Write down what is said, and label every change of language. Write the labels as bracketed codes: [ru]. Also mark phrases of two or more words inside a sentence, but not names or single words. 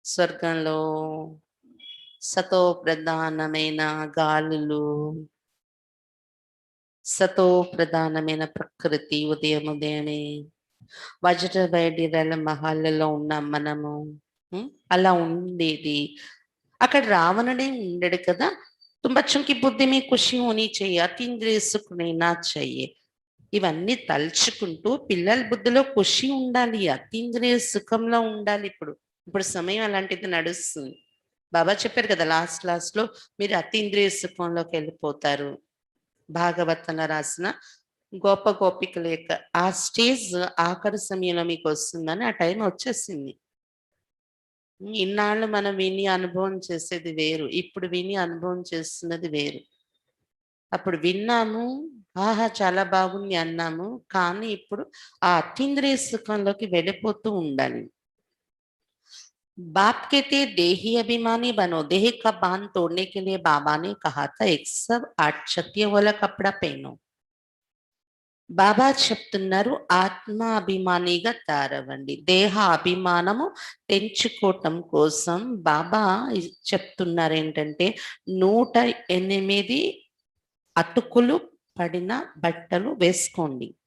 [te] స్వర్గంలో సతో ప్రధానమైన గాలులు, సతో ప్రధానమైన ప్రకృతి, ఉదయమే వజ్ర వైడిరాల మహాల్లో ఉన్నాం మనము. అలా ఉండేది. అక్కడ రావణుడే ఉండడు కదా. [hi] तुम बच्चों की बुद्धि में खुशी होनी चाहिए, अतीन्द्रिय सुख लेना चाहिए. [te] ఇవన్నీ తలుచుకుంటూ పిల్లల బుద్ధిలో ఖుషి ఉండాలి, అతీంద్రియ సుఖంలో ఉండాలి. ఇప్పుడు ఇప్పుడు సమయం అలాంటిది నడుస్తుంది. బాబా చెప్పారు కదా, లాస్ట్ లో మీరు అతీంద్రియ సుఖంలోకి వెళ్ళిపోతారు. భాగవతంలో రాసిన గోప గోపికల యొక్క ఆ స్టేజ్ ఆఖరి సమయంలో మీకు వస్తుందని ఆ టైం వచ్చేసింది. ఇన్నాళ్ళు మనం విని అనుభవం చేసేది వేరు, ఇప్పుడు విని అనుభవం చేస్తున్నది వేరు. అప్పుడు విన్నాము, ఆహా చాలా బాగుంది అన్నాము, కానీ ఇప్పుడు ఆ అతీంద్రియ సుఖంలోకి వెళ్ళిపోతూ ఉండాలి. [hi] बाप कहते देही अभिमानी बनो, देह का बांध तोड़ने के लिए बाबा ने कहा था 108 क्षत्रिय वाला कपड़ा पहनो. [te] బాబా చెప్తున్నారు ఆత్మ అభిమానిగా తయారవ్వండి. దేహ అభిమానము తెంచుకోవటం కోసం బాబా చెప్తున్నారు ఏంటంటే 108 అతుకులు పడిన బట్టలు వేసుకోండి.